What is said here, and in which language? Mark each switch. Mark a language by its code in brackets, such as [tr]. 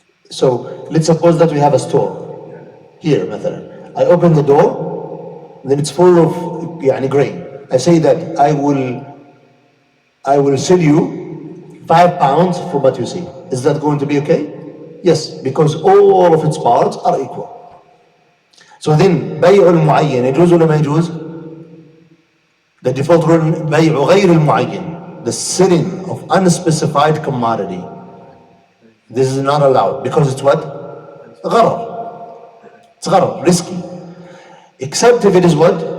[en] So let's suppose that we have a store here مثلا. I open the door, then it's full of يعني grain. I say that I will sell you 5 pounds for what you see. Is that going to be okay? Yes, because all of its parts are equal. So then [ar] بيع المعين يجوز ولا ما يجوز? [en] The default rule [ar] بيع غير المعين, [en] the selling of unspecified commodity. This is not allowed because it's what? [ar] غرر. [en] It's غرر, risky. Except if it is what?